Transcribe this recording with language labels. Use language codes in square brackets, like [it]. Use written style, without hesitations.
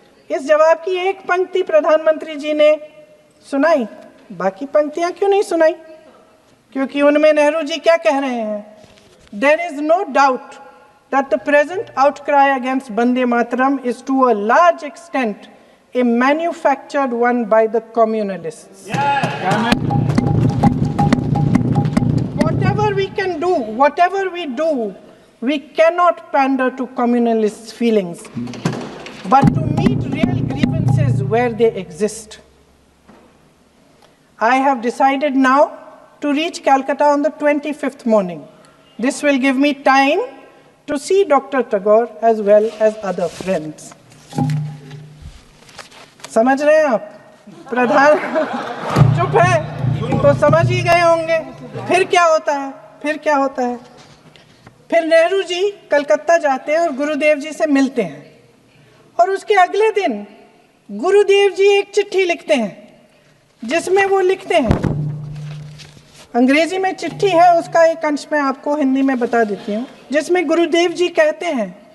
[hi] इस जवाब की एक पंक्ति प्रधानमंत्री जी ने सुनाई, बाकी पंक्तियां क्यों नहीं सुनाई? क्योंकि उनमें नेहरू जी क्या कह रहे हैं? [en] There is no doubt that the present outcry against Vande Mataram is to a large extent a manufactured one by the communalists. Whatever we can do, whatever we do, we cannot pander to communalists' feelings, but to meet real grievances where they exist. I have decided now to reach Calcutta on the 25th morning. This will give me time to see Dr. Tagore as well as other friends. [hi] समझ रहे हैं आप? प्रधान चुप है तो समझ ही गए होंगे। फिर क्या होता है? फिर क्या होता है? फिर नेहरू जी कलकत्ता जाते हैं और गुरुदेव जी से मिलते हैं, और उसके अगले दिन गुरुदेव जी एक चिट्ठी लिखते हैं जिसमें वो लिखते हैं, अंग्रेजी में चिट्ठी है, उसका एक अंश मैं आपको हिंदी में बता देती हूँ, जिसमें गुरुदेव जी कहते हैं